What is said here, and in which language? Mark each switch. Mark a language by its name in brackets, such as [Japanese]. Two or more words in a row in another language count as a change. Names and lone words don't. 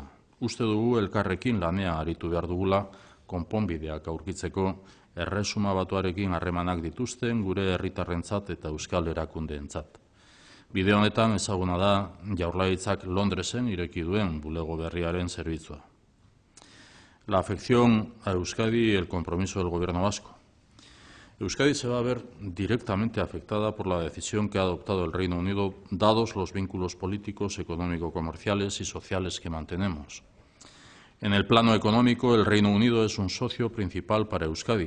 [Basque] Uste dugu elkarrekin lanean aritu behar dugula konponbideak aurkitzeko Erresuma Batuarekin harremanak dituzten gure herritarrentzat eta euskal erakundeentzat. Bide honetan ezaguna da Jaurlaritzak Londresen ireki duen bulego berriaren zerbitzua. [Spanish] La afección a Euskadi y el compromiso del Gobierno vasco. Euskadi se va a ver directamente afectada por la decisión que ha adoptado el Reino Unido, dados los vínculos políticos, económico-comerciales y sociales que mantenemos. En el plano económico, el Reino Unido es un socio principal para Euskadi.